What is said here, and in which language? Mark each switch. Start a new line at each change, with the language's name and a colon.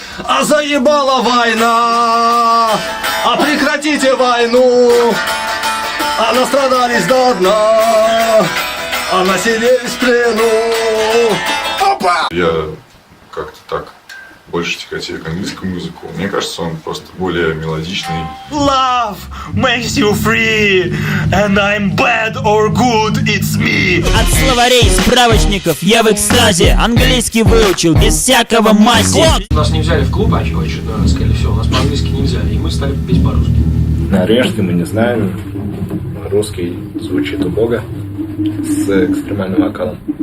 Russian: А заебала война! А прекратите войну! А настрадались до дна! А населились в плену! Опа! Я как-то так больше тяготею к английскому языку. Мне кажется, он просто более мелодичный.
English: Love makes you free, and I'm bad or good, it's me.
Russian: От словарей, справочников я в экстазе. Английский выучил без всякого мази. Нас не взяли в клуб, а чего сказали, все, у нас по-английски нельзя, и мы стали петь по-русски. Норвежский мы не знаем. Русский звучит убого с экстремальным вокалом.